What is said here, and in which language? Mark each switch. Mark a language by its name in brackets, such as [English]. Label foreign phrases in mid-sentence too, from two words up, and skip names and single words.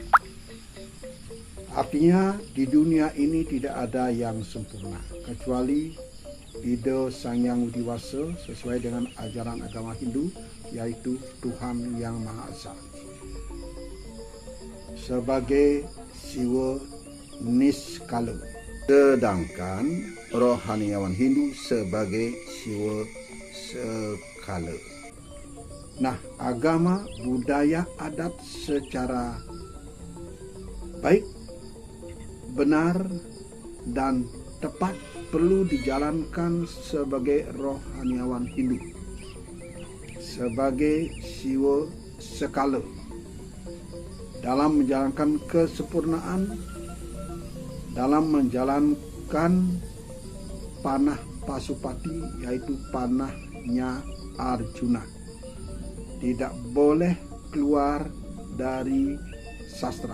[Indonesian] Artinya di dunia ini tidak ada yang sempurna kecuali Ida Sang Hyang Widi Wasa sesuai dengan ajaran agama Hindu, yaitu Tuhan Yang Maha Esa sebagai Siwa Niskala, sedangkan rohaniawan Hindu sebagai Siwa Sekala. Nah, agama, budaya, adat secara baik, benar, dan tepat perlu dijalankan sebagai rohaniawan Hindu, sebagai Siwa Sekala. Dalam menjalankan kesempurnaan, dalam menjalankan panah Pasupati, yaitu panahnya Arjuna, tidak boleh keluar dari sastra.